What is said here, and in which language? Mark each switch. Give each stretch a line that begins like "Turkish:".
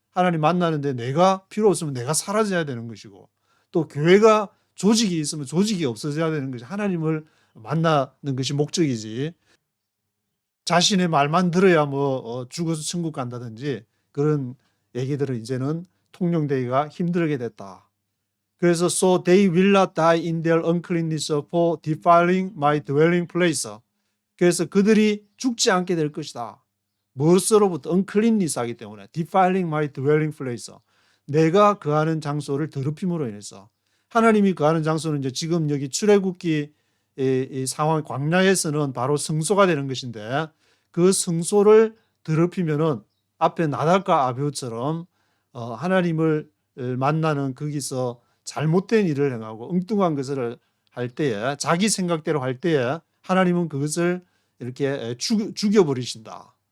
Korean: 하나님 만나는데 내가 필요 없으면 내가 사라져야 되는 것이고 또 교회가 조직이 있으면 조직이 없어져야 되는 것이 하나님을 만나는 것이 목적이지 자신의 말만 들어야 뭐 죽어서 천국 간다든지 그런 얘기들은 이제는 통용되기가 힘들게 됐다. 그래서
English: so they will not die in their uncleanness for defiling my dwelling place.
Korean: 그래서 그들이 죽지 않게 될 것이다. 무엇으로부터
English: uncleanness
Korean: 하기 때문에
English: defiling my dwelling place.
Korean: 내가 거하는 장소를 더럽힘으로 인해서 하나님이 거하는 장소는 이제 지금 여기 출애굽기 이 상황 광야에서는 바로 성소가 되는 것인데 그 성소를 더럽히면은 앞에 나답과 아비후처럼 하나님을 만나는 거기서 잘못된 일을 행하고 엉뚱한 것을 할 때에 자기 생각대로 할 때에 하나님은 그것을 이렇게 죽여버리신다.